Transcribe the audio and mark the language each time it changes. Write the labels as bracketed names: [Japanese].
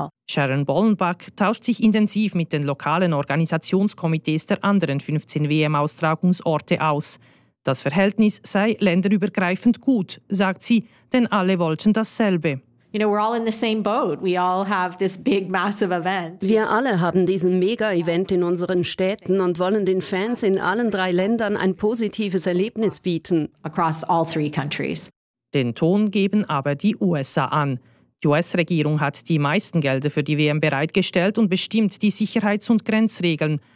[German] Sharon Bollenbach tauscht sich intensiv mit den lokalen Organisationskomitees der anderen 15 WM-Austragungsorte aus. Das Verhältnis sei länderübergreifend gut, sagt sie, denn alle wollten dasselbe. [English] You know, we're all in the same boat. We all have this big, massive event. [German] Wir alle haben diesen Mega-Event in unseren Städten und wollen den Fans in allen 3 Ländern ein positives Erlebnis bieten. [English] Across all 3 countries. [German] Den Ton geben aber die USA an. Die US-Regierung hat die meisten Gelder für die WM bereitgestellt und bestimmt die Sicherheits- und Grenzregeln.